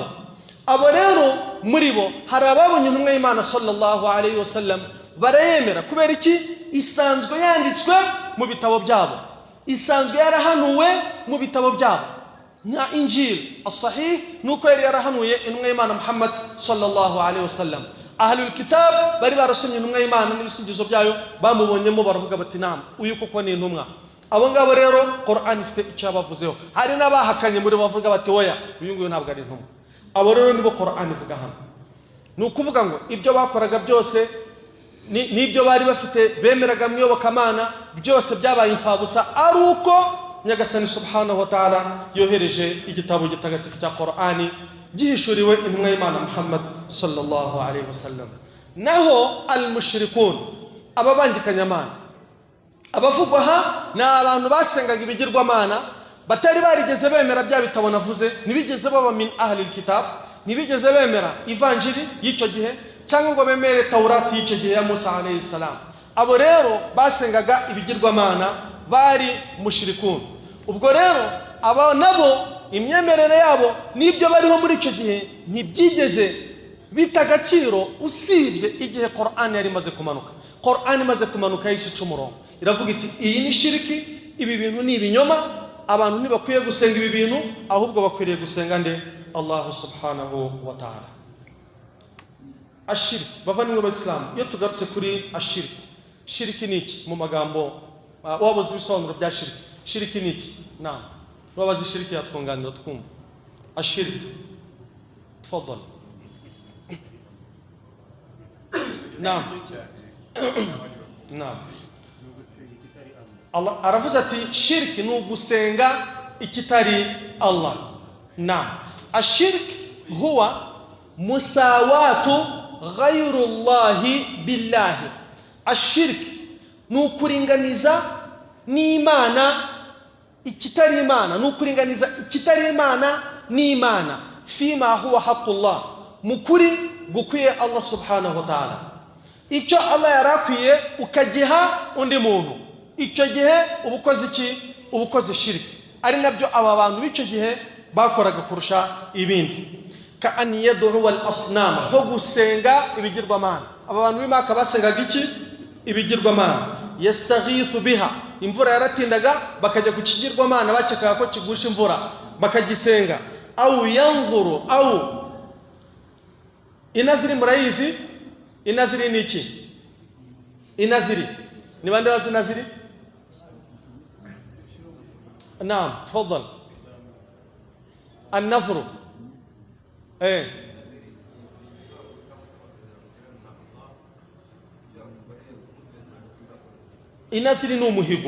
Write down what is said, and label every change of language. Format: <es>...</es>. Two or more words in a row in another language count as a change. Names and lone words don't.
<rw>Abo rero muri bo hari ababonye intumwa y'Imana</rw> <ar>sallallahu alayhi wasallam</ar> <rw>barayemera kubera iki? Isanzwe yanditswe mu bitabo byabo, isanzwe yarahanuwe mu bitabo byabo. Nka</rw> <ar>Injil as-sahih</ar> <rw>nuko yari yarahanuye intumwa y'Imana Muhammad</rw> <ar>sallallahu alayhi wasallam. Ahlul kitab</ar> <rw>bari barasomye intumwa y'Imana n'ibisigizo byayo, bamubonyemo baravuga bati naam, uyu koko ni intumwa. Abo ngabo rero Qur'an ifite icyo bavuzeho. Hari n'abahakanye muri bavuga bati oya, uyu nguyu ntabwo ari intumwa. Abo rero nibo Qur'an ivuga hano. Ni ukuvuga ngo ibyo bakoraga byose n'ibyo bari bafite bemeraga mu iyobokamana byose byabaye imfabusa, ari uko Nyagasani</rw> <ar>subhanahu wa ta'ala</ar> <rw>yohereje igitabo gitagatifu cya Qur'ani gihishuriwe intumwa y'Imana Muhammad</rw> <ar>sallallahu alayhi wasallam.</ar> <rw>Naho al-mushrikun, ababangikanyamana, abavugwa aha ni abantu basengaga ibigirwamana, batari barigeze bemera bya bitabo navuze, ntibigeze baba</rw> <ar>min ahlil kitab,</ar> <rw>ntibigeze bemera ivanjiri y'icyo gihe cyangwa ngo bemere Taurati y'icyo gihe ya Musa</rw> <ar>alayhi salam.</ar> <rw>Abo rero basengaga ibigirwamana, bari mushrikun. Ubwo rero aba nabo imyemerere yabo n'ibyo bariho muri icyo gihe ntibyigeze bita agaciro, usibye igihe Qur'an yari imaze kumanuka. Qur'an imaze kumanuka yishica umurongo, iravuga iti</rw> <ar>iyi ni shiriki,</ar> <rw>ibi bintu ni ibinyoma, abantu ntibakwiye gusenga ibi bintu, ahubwo bakwiriye gusenga nde?</rw> <ar>Allah subhanahu wa ta'ala.</ar> <rw>Ashiriki, bavandimwe b'Islam, iyo tugarutse kuri ashiriki, shiriki ni iki mu magambo? Wabuze ibisobanuro bya shiriki. Shiriki ni iki? Naam, wabaze shiriki yatwunganira twumva. Ashiriki, tafadhali. Naam. Naam. Allah aravuze ati shiriki ni ugusenga ikitari Allah. Naam.</rw> <ar>Ashiriki huwa musawatu ghayru Allahi billahi.</ar> <rw>Ashiriki ni ukuringaniza n'Imana ikitari Imana, ni ukuringaniza ikitari Imana n'Imana,</rw> <ar>fima huwa haqqullah,</ar> <rw>mukuri gukwiye</rw> <ar>Allah subhanahu wa ta'ala.</ar> <rw>Icyo Allah yarakwiye ukagiha undi muntu, icyo gihe ubukoze iki? Ubukoze shiriki. Ari nabyo aba bantu b'icyo gihe bakoraga kurusha ibindi.</rw> <ar>Ka an yad'u wal asnam,</ar> <rw>ho gusenga ibigirwamana. Aba bantu b'Imaka basengaga iki? Ibigirwamana.</rw> <ar>Yastaghithu biha,</ar> <rw>imvura yaratindaga bakajya ku kigirwamana bakekaga ko kigusha imvura bakagisenga.</rw> <ar>Au yanzuru,</ar> <rw>au inadhiri, murayizi inadhiri ni iki? Inadhiri ni bande bazi inadhiri? Naam, tafadhal. An-nadhru, inadhiri ni umuhigo.</rw>